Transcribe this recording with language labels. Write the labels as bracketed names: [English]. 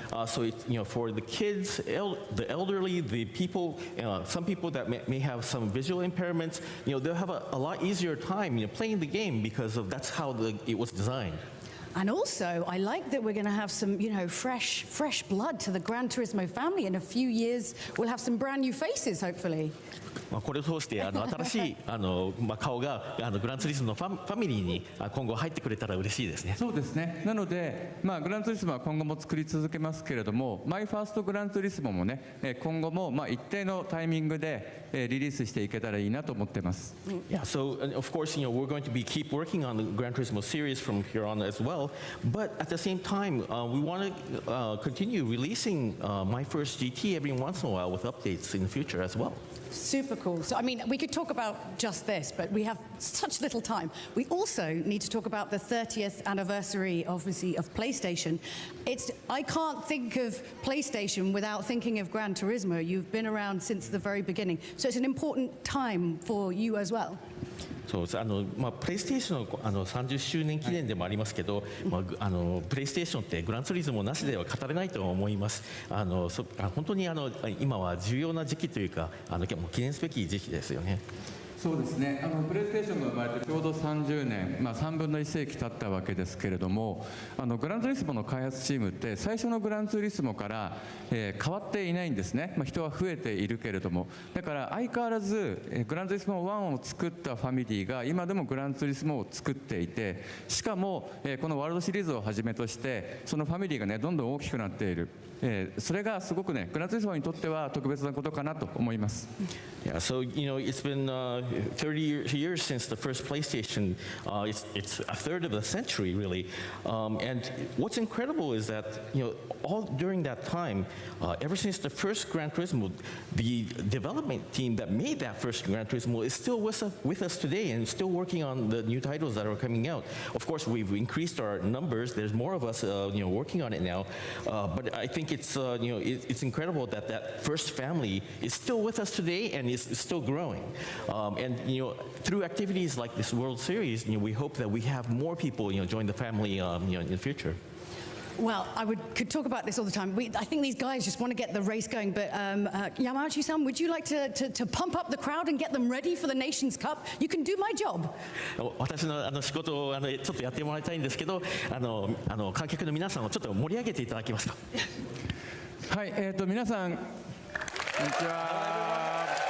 [English] So it's for the kids, the elderly, the people, some people that may have some visual impairments, they'll have a lot easier time playing the game because of that's how it was designed. And also, I like that we're going to have some, fresh blood to the Gran Turismo family. In a few years, we'll have some brand new faces, hopefully. [Japanese] これを通して新しい顔がグランツーリスモのファミリーに今後入ってくれたら嬉しいですね。そうですね。なので、グランツーリスモは今後も作り続けますけれども、マイファーストグランツーリスモもね、今後も一定のタイミングでリリースしていけたらいいなと思ってます。 [English] Yeah, so of course, we're going to keep working on the Gran Turismo series from here on as well. But at the same time, we want to continue releasing My First GT every once in a while with updates in the future as well. Super cool. So, we could talk about just this, but we have such little time. We also need to talk about the 30th anniversary, obviously, of PlayStation. I can't think of PlayStation without thinking of Gran Turismo. You've been around since the very beginning. So it's an important time for you as well. [Japanese] そうですプレイステーションの30周年記念でもありますけど、プレイステーションってグランツーリスモなしでは語れないと思います。本当に今は重要な時期というか記念すべき時期ですよね。そうですね。プレイステーションが生まれてちょうど30年、3分の1世紀経ったわけですけれども、グランツーリスモの開発チームって最初のグランツーリスモから、変わっていないんですね。人は増えているけれども、だから相変わらず、グランツーリスモ1を作ったファミリーが今でもグランツーリスモを作っていて、しかも、このワールドシリーズをはじめとしてそのファミリーがねどんどん大きくなっている。それがすごくねグランツーリスモにとっては特別なことかなと思います。 [English] Yeah, so it's been 30 years since the first PlayStation. It's a third of a century, really. And what's incredible is that all during that time, ever since the first Gran Turismo, the development team that made that first Gran Turismo is still with us today and still working on the new titles that are coming out. Of course, we've increased our numbers. There's more of us, working on it now. But I think it's incredible that that first family is still with us today and is still growing. And through activities like this World Series, we hope that we have more people join the family in the future. Well, could talk about this all the time. I think these guys just want to get the race going. But Yamauchi-san, would you like to pump up the crowd and get them ready for the Nations Cup? You can do my job. [Japanese] 私の仕事をちょっとやってもらいたいんですけど、観客の皆さんをちょっと盛り上げていただけますか。はい、皆さんこんにちは。